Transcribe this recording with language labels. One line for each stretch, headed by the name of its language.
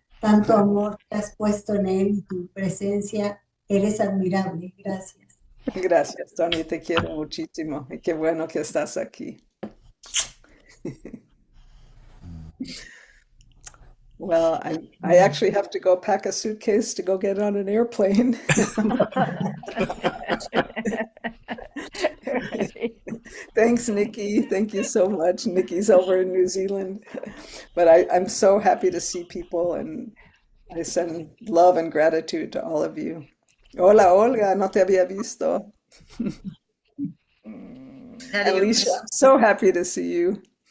Spanish: Tanto amor que has puesto en él y tu presencia. Eres admirable. Gracias. Gracias, Tony. Te quiero muchísimo. Y qué bueno que estás aquí.
English: Well, I actually have to go pack a suitcase to go get on an airplane. Thanks, Nikki. Thank you so much. Nikki's over in New Zealand. But I'm so happy to see people, and I send love and gratitude to all of you.
Spanish: Hola, Olga, no te había visto.
English: Alicia, I'm so happy to see you.